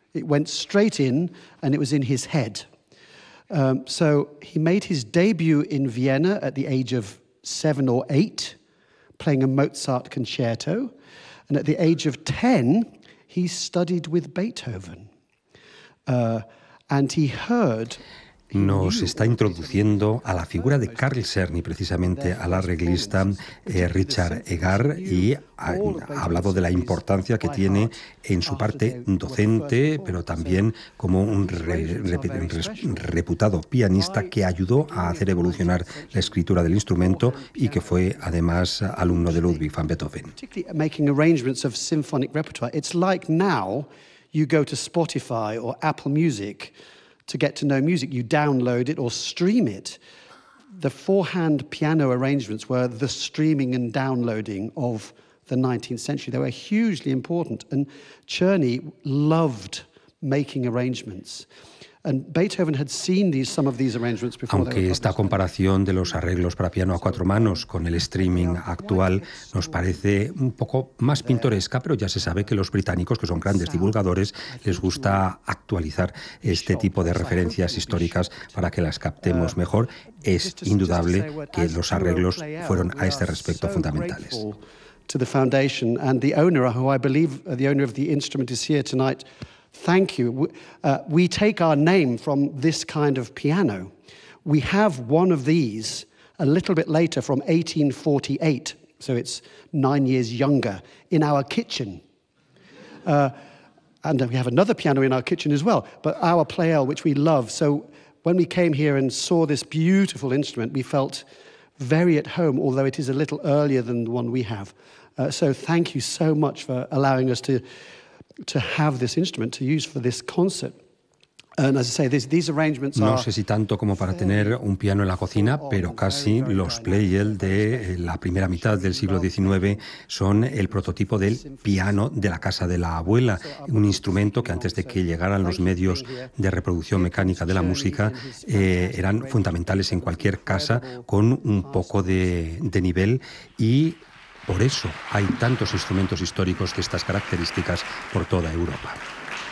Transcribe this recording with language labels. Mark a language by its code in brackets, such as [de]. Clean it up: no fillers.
[en] It went straight in and it was in his head. So he made his debut in Vienna at the age of 7 or 8, playing a Mozart concerto. And at the age of 10, he studied with Beethoven, and he heard. [es] nos está introduciendo a la figura de Carl Cern y precisamente al arreglista Richard Egarr, y ha hablado de la importancia que tiene en su parte docente, pero también como un reputado pianista que ayudó a hacer evolucionar la escritura del instrumento y que fue además alumno de Ludwig van Beethoven. [en] Making arrangements of symphonic repertoire. It's like now you go to Spotify or Apple Music to get to know music, you download it or stream it. The four-hand piano arrangements were the streaming and downloading of the 19th century. They were hugely important, and Czerny loved making arrangements. And Beethoven had seen these, some of these arrangements before. [es] Aunque esta comparación de los arreglos para piano a cuatro manos con el streaming actual nos parece un poco más pintoresca, pero ya se sabe que los británicos, que son grandes divulgadores, les gusta actualizar este tipo de referencias históricas para que las captemos mejor. Es indudable que los arreglos fueron a este respecto fundamentales. [en] To the foundation and the owner, who I believe the owner of the instrument is here tonight. Thank you. We take our name from this kind of piano. We have one of these a little bit later from 1848, so it's 9 years younger, in our kitchen. And we have another piano in our kitchen as well, but our Pleyel, which we love. So when we came here and saw this beautiful instrument, we felt very at home, although it is a little earlier than the one we have. So thank you so much for allowing us to have this instrument to use for this concert. And as I say, these arrangements [es] no sé si tanto como para tener un piano en la cocina, pero casi los Pleyel de la primera mitad del siglo XIX son el prototipo del piano de la casa de la abuela, un instrumento que antes de que llegaran los medios de reproducción mecánica de la música eran fundamentales en cualquier casa con un poco de nivel, y por eso hay tantos instrumentos históricos de estas características por toda Europa.